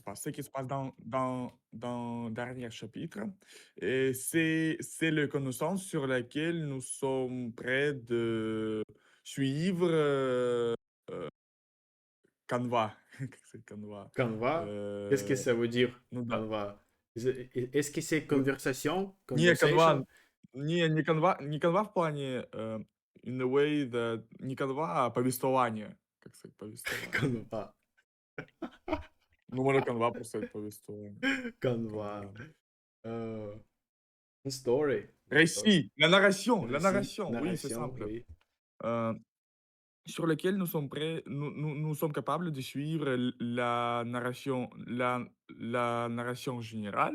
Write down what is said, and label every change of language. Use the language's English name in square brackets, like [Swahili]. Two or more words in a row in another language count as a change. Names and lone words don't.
[French] se passe, ce qui se passe dans le dernier chapitre. Et c'est le connaissance sur laquelle nous sommes prêts de suivre. Canva. C'est Canva. Canva, qu'est-ce que Euh, ça veut dire, [Russian] ну да. [French] Canva? Est-ce que c'est [Russian] Ну, [French] conversation? [Russian] не [French] Conversation? [Russian] Canva, не Canva, не Canva в плане, [English] in a way that [Russian] не Canva, а повествование. Как сказать, повествование. Canva. Ну, можно Canva просто сказать повествование. Canva. Canva. [French] Euh, une story. Une story. Récit, la Récit, narration, oui, c'est narration, simple. oui. Euh, sur lequel nous sommes prêts, nous sommes capables de suivre la narration générale.